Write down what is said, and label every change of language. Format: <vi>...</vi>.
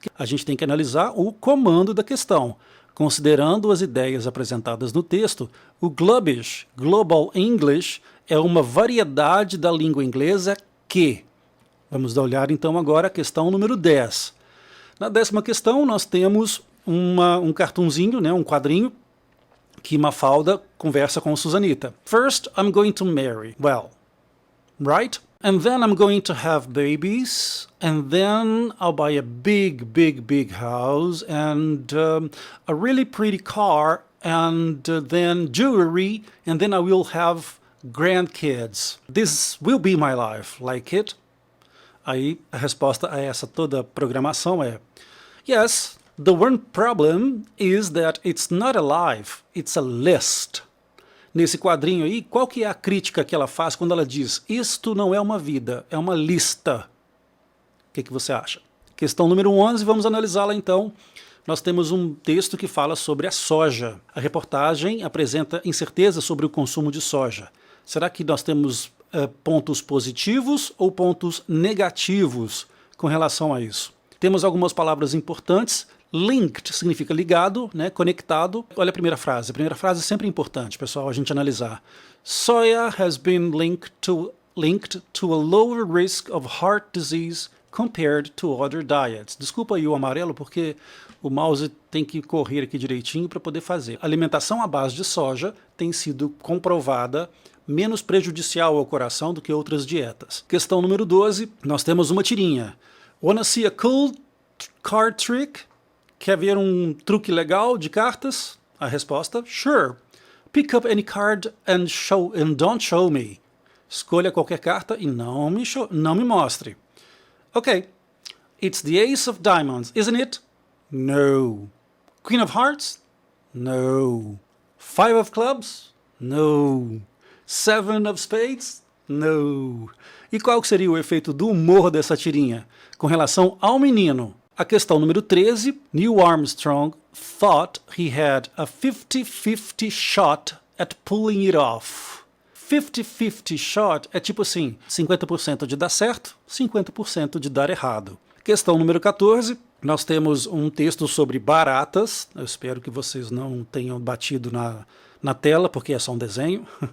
<pt>A gente tem que analisar o comando da questão. Considerando as ideias apresentadas no texto, o Glubbish, Global English, é uma variedade da língua inglesa que... Vamos dar uma olhada então agora a questão número 10. Na 10ª questão nós temos um cartunzinho, né, um quadrinho, que Mafalda conversa com Susanita.</pt> <en>First, I'm going to marry. Well, right? And then I'm going to have babies, and then I'll buy a big house, and a really pretty car, and then jewelry, and then I will have grandkids. This will be my life, like it?</en> <pt>Aí a resposta a essa toda programação é</pt> <en>yes, the one problem is that it's not a life, it's a list.</en> <pt>Nesse quadrinho aí, qual que é a crítica que ela faz quando ela diz isto não é uma vida, é uma lista? O que você acha? Questão número 11, vamos analisá-la então. Nós temos um texto que fala sobre a soja. A reportagem apresenta incerteza sobre o consumo de soja. Será que nós temos pontos positivos ou pontos negativos com relação a isso? Temos algumas palavras importantes. Linked significa ligado, né, conectado. Olha a primeira frase. A primeira frase é sempre importante, pessoal, a gente analisar.</pt> <en>Soya has been linked to a lower risk of heart disease compared to other diets.</en> <pt>Desculpa aí o amarelo, porque o mouse tem que correr aqui direitinho para poder fazer. A alimentação à base de soja tem sido comprovada menos prejudicial ao coração do que outras dietas. Questão número 12, nós temos uma tirinha.</pt> <en>Wanna see a cool card trick?</en> <pt>Quer ver um truque legal de cartas? A resposta,</pt> <en>sure. Pick up any card and don't show me.</en> <pt>Escolha qualquer carta e não me mostre.</pt> <en>Ok. It's the Ace of Diamonds, isn't it? No. Queen of Hearts? No. Five of Clubs? No. Seven of Spades? No.</en> <pt>E qual seria o efeito do humor dessa tirinha com relação ao menino? A questão número 13,</pt> <en>Neil Armstrong thought he had a 50-50 shot at pulling it off.</en> <pt>50-50 shot é tipo assim, 50% de dar certo, 50% de dar errado. Questão número 14, nós temos um texto sobre baratas. Eu espero que vocês não tenham batido na tela, porque é só um desenho.</pt>